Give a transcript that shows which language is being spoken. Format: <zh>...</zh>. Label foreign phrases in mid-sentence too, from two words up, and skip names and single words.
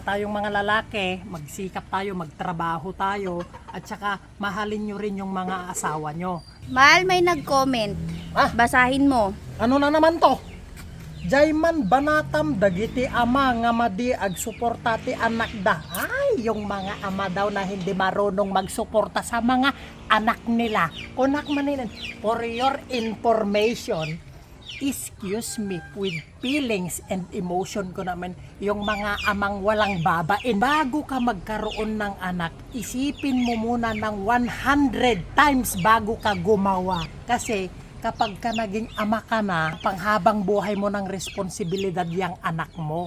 <tl>Tayong mga lalaki, magsikap tayo, magtrabaho tayo, at saka mahalin nyo rin yung mga asawa nyo. Mahal, may nag-comment. Basahin mo. Ano na naman to?</tl> <ilo>Jayman banatam dagiti ama nga madi agsuporta ti anak da.</ilo> <tl>Ay, yung mga ama daw na hindi marunong magsuporta sa mga anak nila.</tl> <ilo>Kunak maninin,</ilo> <en>for your information, excuse me, with feelings and emotion</en> <tl>ko naman, yung mga amang walang babain. Bago ka magkaroon ng anak, isipin mo muna ng 100 times bago ka gumawa. Kasi kapag ka naging ama ka na, panghabang buhay mo ng responsibilidad yung anak mo.</tl>